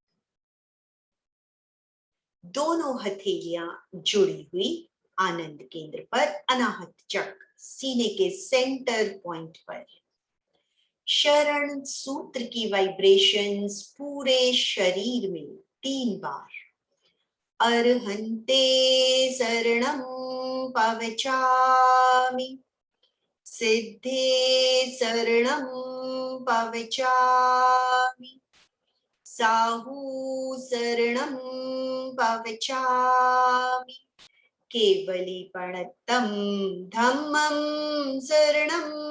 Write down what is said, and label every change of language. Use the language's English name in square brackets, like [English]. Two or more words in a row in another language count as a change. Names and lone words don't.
[Hindi] दोनों हथेलियां जुड़ी हुई आनंद केंद्र पर, अनाहत चक्र सीने के [English] center point [Hindi] पर। शरण सूत्र की वाइब्रेशंस पूरे शरीर में 3 बार। [Prakrit languages] अर्हन्ते शरणं पवचामि, सिद्धे शरणं पवचामि, साहू शरणं पवचामि, केवलीपणतं धम्मं शरणं